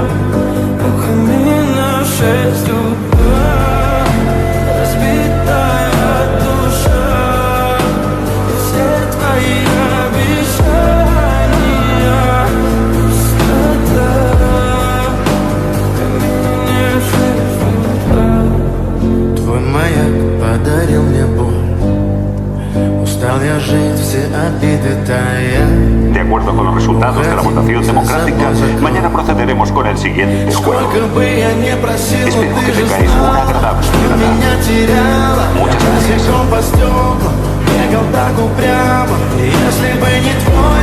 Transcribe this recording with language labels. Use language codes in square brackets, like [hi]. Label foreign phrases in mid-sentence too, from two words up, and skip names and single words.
[ru] У камина в 6 утра разбитая душа, и все твои обещания пустота. В камине в 6 утра. Твой маяк подарил мне боль. Устал я жить, все обиды тая. [es] De acuerdo con los resultados de la votación democrática, mañana procederemos con el siguiente juego. [ru] Сколько бы я не просил, но [es] Espero que [ru] ты же [es] tengáis una [ru] знала, [es] agradable [ru] что [es] Navidad. [ru] меня теряла. [es] Muchas [ru] Я [es] gracias. [ru] босиком по стеклам бегал так упрямо. И если бы не твой